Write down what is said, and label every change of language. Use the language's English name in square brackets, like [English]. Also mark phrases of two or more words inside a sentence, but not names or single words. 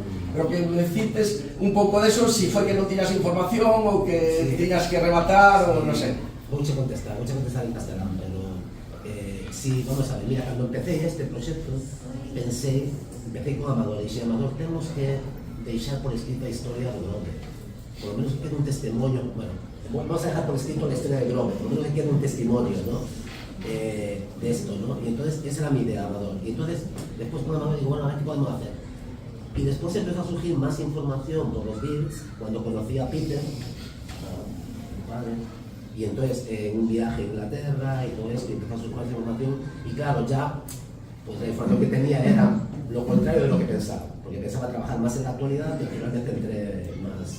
[Galician] Pero que me cites un pouco deso, si foi que non tiñas información ou que tiñas que rematar ou non sei. Vouche contestar en castelán, pero si, vamos a ver, mira, cando empecé este proxecto, empecé con Amador, e dixen, Amador, temos que deixar por escrito a historia do Grove, [Spanish] por lo menos que quede un testemunho, bueno, vamos a dejar por escrito la historia del Grove, por lo menos que quede un testimonio, ¿no? De esto, ¿no? Y entonces, esa era mi idea, Amador. Y entonces, después con Amador digo, bueno, a ver qué podemos hacer. Y después empezó a surgir más información por los Beatles, cuando conocí a Peter, mi padre, y entonces en un viaje a Inglaterra y todo esto, y empezó a surgir más información, y claro, ya, pues la información que tenía era lo contrario de lo que pensaba, porque pensaba trabajar más en la actualidad y finalmente entré más.